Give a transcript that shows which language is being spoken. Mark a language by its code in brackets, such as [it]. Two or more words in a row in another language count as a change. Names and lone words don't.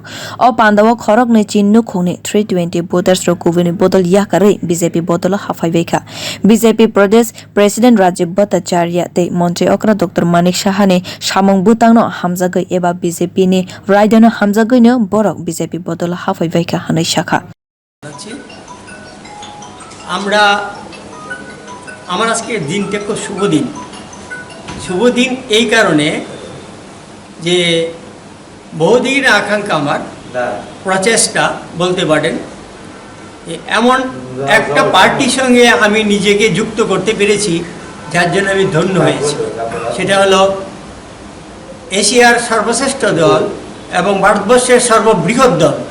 [trp] O panda o khorok ni chinnu khungni 320 voters ro kubuni bodol yakwri BJP bodolo habuikha. BJP Pradesh President Rajiv Bhattacharya tei Montri Okra Dr. Manik Sahani samung butangno hamjagoi eba BJP ni raidano hamjagoi no borok BJP bodolo habuikha hanai shakha [bn] আমরা আমার আজকে দিনটা খুব শুভ দিন এই কারণে যে বহুদিন আকাঙ্ক্ষা আমার প্রচেষ্টা বলতে পারেন এমন একটা পার্টির সঙ্গে আমি নিজেকে যুক্ত করতে পেরেছি যার জন্য আমি ধন্য হয়েছি সেটা হলো এশিয়ার সর্বশ্রেষ্ঠ দল এবং ভারতবর্ষের সর্ববৃহৎ দল